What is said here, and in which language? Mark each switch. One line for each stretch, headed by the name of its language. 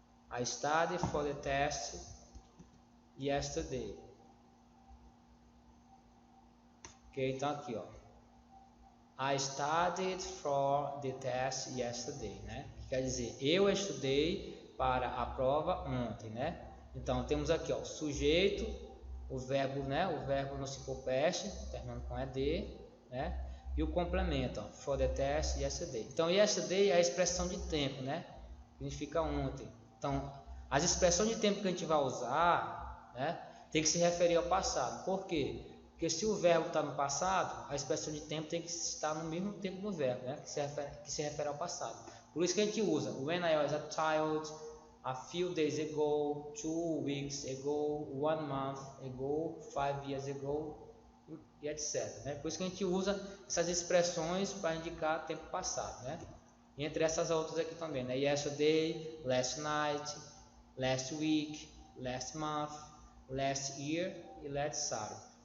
English: I studied for the test yesterday.
Portuguese: Ok, então aqui, ó.
English: I studied for the test yesterday, né?
Portuguese: Que quer dizer, eu estudei para a prova ontem, né? Então temos aqui, ó, o sujeito, o verbo, né? O verbo no Simple Past, terminando com ed, né? E o complemento, ó,
English: for the test yesterday.
Portuguese: Então yesterday é a expressão de tempo, né? Significa ontem. Então as expressões de tempo que a gente vai usar, né? Tem que se referir ao passado. Por quê? Porque se o verbo está no passado, a expressão de tempo tem que estar no mesmo tempo do verbo, né? que se refere ao passado. Por isso que a gente usa
English: when I was a child, a few days ago, 2 weeks ago, 1 month ago, 5 years ago,
Portuguese: e etc. Né? Por isso que a gente usa essas expressões para indicar tempo passado. Né? E entre essas outras aqui também, né?
English: Yesterday, last night, last week, last month, last year e last Saturday.